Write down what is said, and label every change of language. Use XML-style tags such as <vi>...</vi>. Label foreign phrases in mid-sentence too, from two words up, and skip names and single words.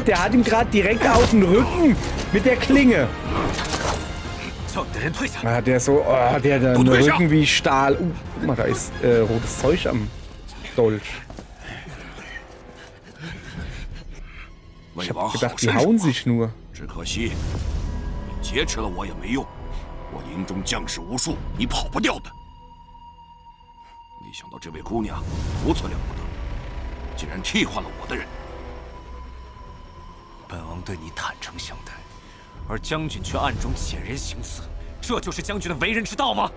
<de>Der hat ihm gerade direkt auf den Rücken mit der Klinge. Ah, der so, oh, der hat einen Rücken wie Stahl. Guck mal, da ist rotes Zeug am Dolch. Ich hab gedacht, die hauen sich nur.</de> <zh>只可惜，你劫持了我也没用，我营中将士无数，你跑不掉的。没想到这位姑娘如此了不得，竟然替换了我的人。本王对你坦诚相待，而将军却暗中遣人行刺，这就是将军的为人之道吗？</zh>